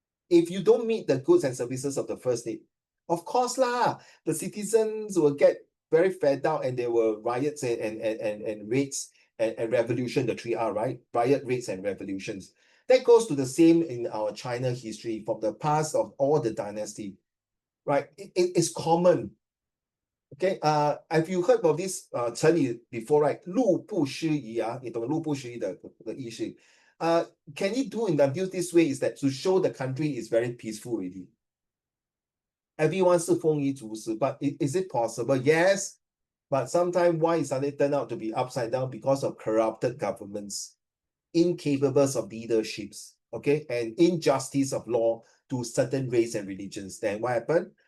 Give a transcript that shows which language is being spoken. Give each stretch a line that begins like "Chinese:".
English: if you don't meet the goods and services of the first need, of course lah, the citizens will get very fed up and there were riots and raids and revolution, the 3R, right? Riot, raids, and revolutions. That goes to the same in our China history from the past of all the dynasty, right? It's common. Okay, have you heard of this 成语 before, right?
Chinese: 路不拾遗啊，你懂路不拾遗的意思。
English: Can you do until this way is that to show the country is very peaceful already. Everyone
Chinese: 是丰衣足食,
English: but is it possible? Yes, but sometimes why it suddenly turn out to be upside down because of corrupted governments, incapable of leaderships, okay, and injustice of law to certain race and religions. Then what happened?